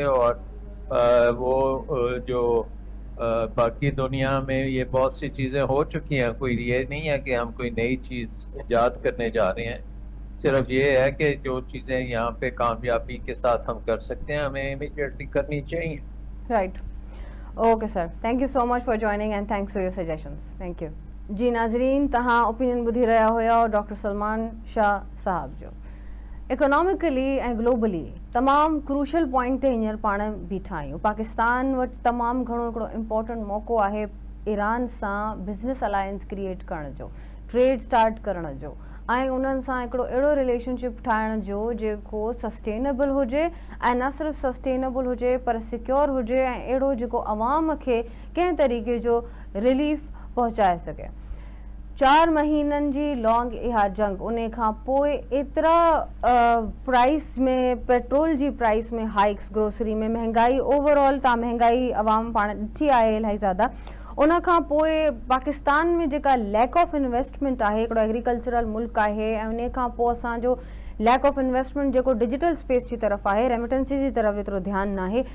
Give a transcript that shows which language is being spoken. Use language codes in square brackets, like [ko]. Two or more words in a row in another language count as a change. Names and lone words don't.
[ur] اور وہ جو باقی دنیا میں یہ بہت سی چیزیں ہو چکی ہیں، کوئی یہ نہیں ہے کہ ہم کوئی نئی چیز ایجاد کرنے جا رہے ہیں، صرف یہ ہے کہ جو چیزیں یہاں پہ کامیابی کے ساتھ ہم کر سکتے ہیں ہمیں इमीडिएटली کرنی چاہیے। [en] Right, okay sir, Thank you so much for joining and thanks for your suggestions. thank you [sd] जी। नाज़रीन, तहां ओपिनियन ॿुधी रहिया हुया और डॉक्टर सलमान शाह साहब जो इकोनॉमिकली ऐं ग्लोबली तमामु [en] crucial point [sd] ते हींअर पाण बीठा आहियूं। पाकिस्तान वटि तमामु घणो हिकिड़ो इम्पोर्टेंट मौक़ो आहे ईरान सां [en] business alliance create [sd] करण जो, [en] trade start [sd] करण जो ऐं उन्हनि सां हिकिड़ो अहिड़ो रिलेशनशिप ठाहिण जो जेको सस्टेनेबल हुजे ऐं न सिर्फ़ु सस्टेनेबल हुजे पर सिक्योर हुजे ऐं अहिड़ो जेको अवाम खे कंहिं तरीक़े जो रिलीफ पहुचाए सघे। 4 महीननि जी लॉन्ग इहा जंग, उन खां पोइ एतिरा प्राइस में, पेट्रोल जी प्राइस में हाइक्स, ग्रोसरी में महांगाई, ओवरऑल तव्हां महांगाई अवाम पाण ॾिठी आहे इलाही ज़्यादा। उन खां पोइ पाकिस्तान में जेका [en] lack of investment [sd] आहे, हिकिड़ो एग्रीकल्चरल मुल्क आहे, ऐं उन खां पोइ असांजो [en] lack of investment [sd] जेको [en] digital space [sd] जी तरफ़ आहे, रेमिटेंसी जी तरफ़ एतिरो ध्यानु न आहे।